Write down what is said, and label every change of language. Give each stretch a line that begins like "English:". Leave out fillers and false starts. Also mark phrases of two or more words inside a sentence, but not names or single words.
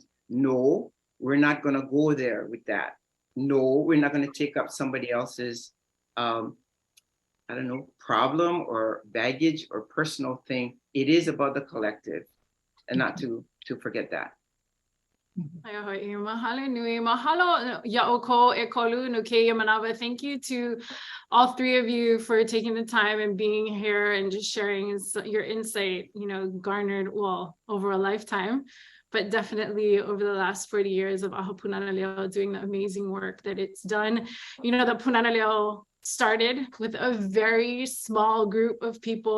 English: No, we're not going to go there with that. No, we're not going to take up somebody else's, I don't know, problem or baggage or personal thing. It is about the collective, and not to forget that.
Hawaiian: Mahalo ya'oko e kolu no keia manawa.
English: Thank you to all three of you for taking the time and being here and just sharing your insight, you know, garnered, well, over a lifetime, but definitely over the last 40 years of Aha Pūnana Leo doing the amazing work that it's done. You know, the Pūnana Leo started with a very small group of people.